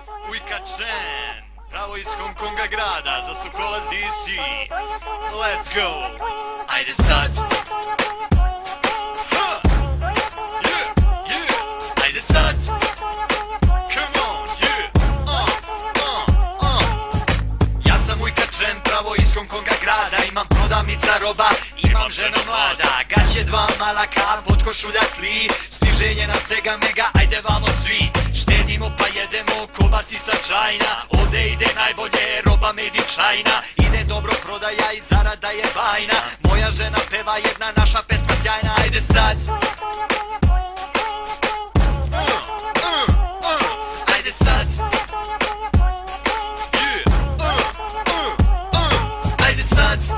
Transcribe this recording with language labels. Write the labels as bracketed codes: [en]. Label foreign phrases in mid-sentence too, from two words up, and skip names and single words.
[sr] Ujka Chen, pravo iz Hong Konga grada, za Sokolac DC. [en] Let's go! [sr] Ajde sad! Ajde sad! [en] Come on, [sr] Ja sam Ujka Chen, pravo iz Hong Konga grada. Imam prodavnica roba, imam žena mlada. Gaće dva mala ka, pod košulja tli. Sniženje na Sega Mega, ajde vamo svi. Štedimo pa jedemo, kobasica čajna. Ovde ide najbolje, roba [en] made in China. [sr] Ide dobro prodaja i zarada je bajna. Moja žena peva jedna, naša pesma sjajna. Ajde sad! Ajde sad! Ajde sad!